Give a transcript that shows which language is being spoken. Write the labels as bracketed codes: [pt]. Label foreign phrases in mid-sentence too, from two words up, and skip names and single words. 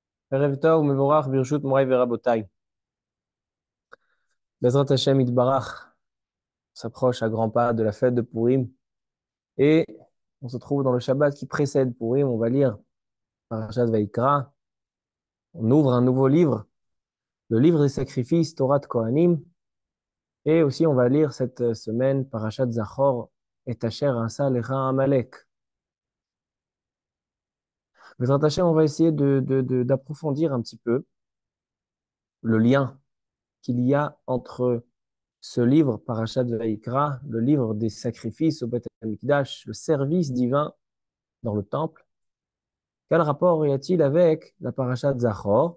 [he] ערב טוב, מבורך, ברשות מורי ורבותי. בעזרת השם יתברך, [fr] on s'approche à grands pas de la fête de Purim et on se trouve dans le Shabbat qui précède Purim. On va lire Parashat Vaikra. On ouvre un nouveau livre, le livre des sacrifices, Torah de Kohanim. Et aussi, on va lire cette semaine Parashat Zachor et [he] אשר עשה לך עמלק. בעזרת השם, [fr] on va essayer d'approfondir un petit peu le lien qu'il y a entre ce livre, Parashat Vaikra, le livre des sacrifices au [he] בית המקדש, [fr] le service divin dans le temple. Quel rapport y a-t-il avec la Parashat Zachor?